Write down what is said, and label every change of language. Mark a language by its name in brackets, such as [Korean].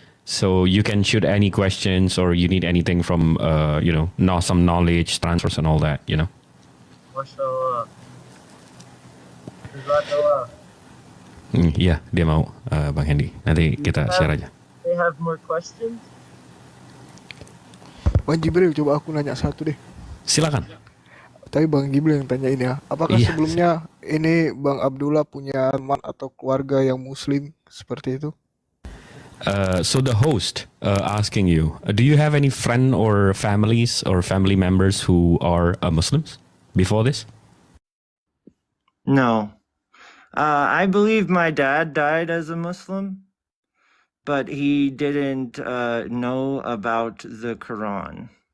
[English] So you can shoot any questions or you need anything from know some knowledge transfers and all that. [Arabic] Mashallah. Jazakallah. [Indonesian] Iya, dia mau Bang Hendy. Nanti kita share aja. [English] They have more questions? [Indonesian] Bang Jibril, coba aku nanya satu deh. Silakan. Tapi Bang Jibril yang tanya ini ya. Apakah Iya. sebelumnya ini Bang Abdullah punya teman atau keluarga yang Muslim seperti itu? [English] So the host asking you, do you have any friend or families or family members who are Muslims before this? No. I believe my dad died as a Muslim, but he didn't know about the Quran.